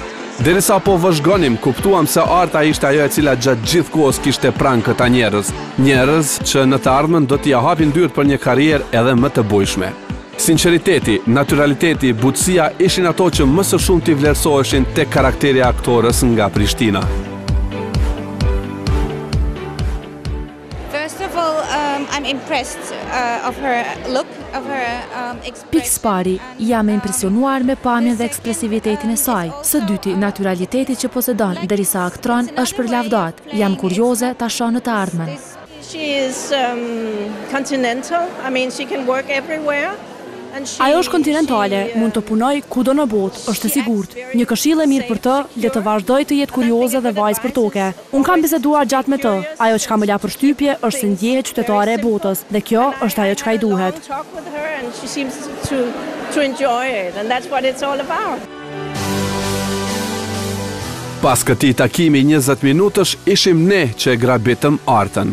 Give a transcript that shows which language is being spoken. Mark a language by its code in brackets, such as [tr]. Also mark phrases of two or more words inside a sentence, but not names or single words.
[sq] Derisa po vëzhgonim, kuptuam se Arta ishte ajo e cila gjatë gjithë kohës kishte pranë këta njerëz. Njerëz që në të ardhmen do t'i hapin dyert për një karrierë edhe më të bujshme. Sinqeriteti, naturaliteti, butësia ishin ato që më së shumti vlerësoheshin tek karakteri e aktorës nga Prishtina. [en] I'm impressed of her look, of her expression. [sq] Pikës pari, jam e impresionuar me pamjen dhe ekspresivitetin e saj. Së dyti, naturaliteti që posedon derisa aktron është për lavdat. Jam kurioze ta shoh në të ardhmen. [en] She is continental. I mean, she can work everywhere. [sq] Ajo është kontinentale, mund të punoj kudo në botë, është e sigurt. Një këshill e mirë për të, le të vazhdoj të jetë kurioze dhe vajzë për toke. Unë kam biseduar gjatë me të. Ajo çka më la përshtypje është se ndjehet qytetare e botës, dhe kjo është ajo çka i duhet. Pas këtij takimi 20 minutësh, ishim ne që e grabitëm Artën.